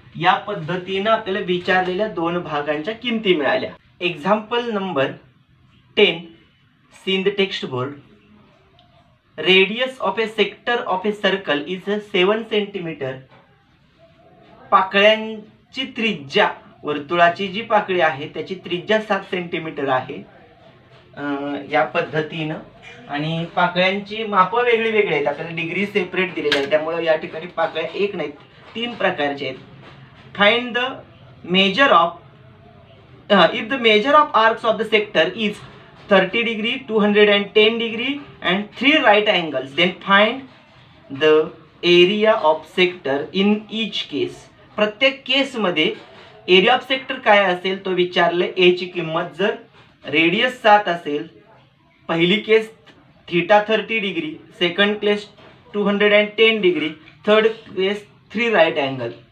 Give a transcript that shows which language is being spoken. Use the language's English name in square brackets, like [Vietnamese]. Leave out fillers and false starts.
[Marathi] या पद्धतीने आपल्याला विचारलेल्या दोन भागांच्या किमती मिळाल्या. [English] Example number 10 see in the text board. Radius of a sector of a circle is 7 centimetre. [Marathi] पाकळ्यांची त्रिज्या, वर्तुळाची जी पाकळी आहे त्याची त्रिज्या 7 सेंटीमीटर आहे. या पद्धतीनं आणि पाकळ्यांची मापं वेगळी वेगळी आहेत. आपल्याला डिग्री सेपरेट दिलेली आहे, त्यामुळे या ठिकाणी पाकळ्या एक नाहीत, 3 प्रकारचे आहेत. [English] Find the measure of if the measure of arcs of the sector is 30 degree, 210 degree and 3 right angles, then find the area of sector in each case. [Marathi] प्रत्येक केस मध्ये एरिया ऑफ सेक्टर काय असेल तो विचारले. ए ची किंमत जर रेडियस 7 असेल, पहिली केस थीटा 30 डिग्री, सेकंड केस 210 डिग्री, थर्ड केस 3 राईट अँगल.